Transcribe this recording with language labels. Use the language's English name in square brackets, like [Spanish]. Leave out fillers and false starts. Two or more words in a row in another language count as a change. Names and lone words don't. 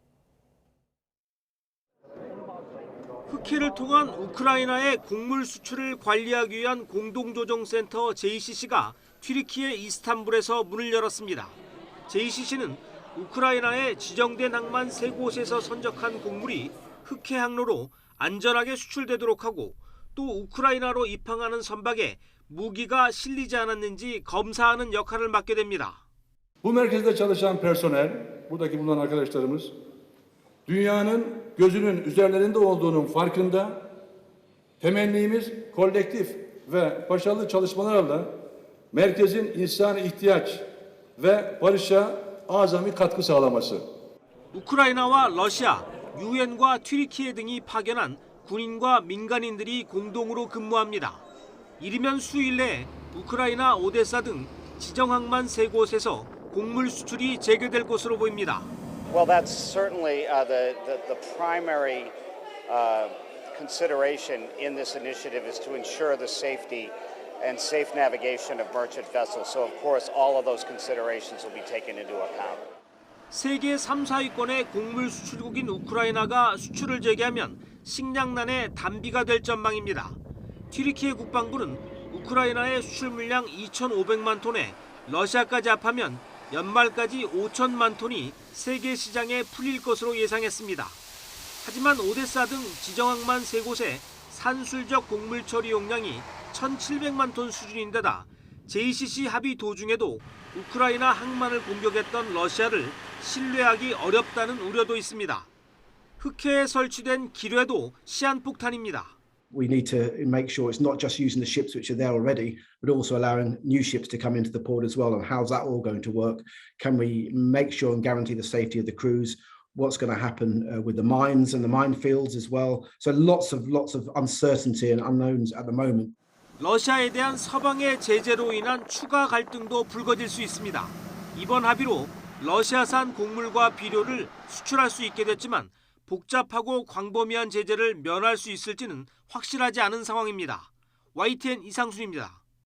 [Korean] 흑해를 통한 우크라이나의 곡물 수출을 관리하기 위한 공동조정센터 JCC가 튀르키예 이스탄불에서 문을 열었습니다. JCC는 우크라이나에 지정된 항만 3곳에서 선적한 곡물이 흑해 항로로 안전하게 수출되도록 하고 또 우크라이나로 입항하는 선박에 무기가 실리지 않았는지 검사하는 역할을 맡게 됩니다. [Turkish] Bu merkezde çalışan personel, buradaki bulunan arkadaşlarımız dünyanın gözünün üzerlerinde olduğunun farkında. Temennimiz kolektif ve başarılı çalışmalarla merkezin insani ihtiyaç ve barışa azami katkı sağlaması. [Korean] 우크라이나와 러시아, 유엔과 튀르키예 등이 파견한 군인과 민간인들이 공동으로 근무합니다. 이르면 수일 내에 우크라이나 오데사 등 지정 항만 3곳에서 곡물 수출이 재개될 것으로 보입니다. [English] Well, that's certainly the primary consideration in this initiative is to ensure the safety and safe navigation of merchant vessels. So, of course, all of those considerations will be taken into account. [Korean] 세계 3, 4위권의 곡물 수출국인 우크라이나가 수출을 재개하면 식량난의 단비가 될 전망입니다. 튀르키예 국방부는 우크라이나의 수출 물량 2,500만 톤에 러시아까지 합하면 연말까지 5천만 톤이 세계 시장에 풀릴 것으로 예상했습니다. 하지만 오데사 등 지정항만 3곳에 산술적 곡물 처리 용량이 1,700만 톤 수준인데다 JCC 합의 도중에도 우크라이나 항만을 공격했던 러시아를 신뢰하기 어렵다는 우려도 있습니다. 흑해에 설치된 기뢰도 시한폭탄입니다. [English] We need to make sure it's not just using the ships which are there already, but also allowing new ships to come into the port as well. And how's that all going to work? Can we make sure and guarantee the safety of the crews? What's going to happen with the mines and the minefields as well? So lots of uncertainty and unknowns at the moment. [Korean] 러시아에 대한 서방의 제재로 인한 추가 갈등도 불거질 수 있습니다. 이번 합의로 러시아산 곡물과 비료를 수출할 수 있게 됐지만 복잡하고 광범위한 제재를 면할 수 있을지는 확실하지 않은 상황입니다. YTN 이상순입니다.